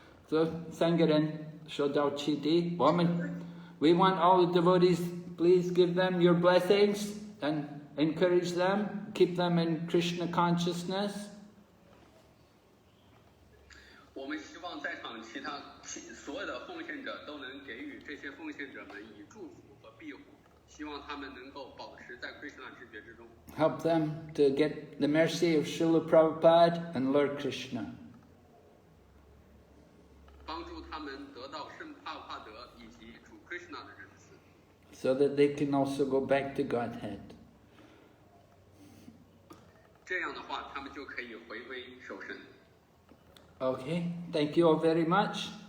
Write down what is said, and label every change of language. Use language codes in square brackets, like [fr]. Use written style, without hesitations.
[en] So, Sangaran, Shodao Chiti, we want all the devotees, please give them your blessings and encourage them, keep them in Krishna consciousness. [zh] 我们希望在场所有的奉献者都能给予这些奉献者们以祝福和庇护，希望他们能够保持在 Krishna 知觉之中。 [en] Help them to get the mercy of Srila Prabhupada and Lord Krishna. [zh] 帮助他们得到圣帕帕德以及主 Krishna 的仁慈， [en] So that they can also go back to Godhead. [zh] 这样的话，他们就可以回归守神。 [en] Okay, thank you all very much.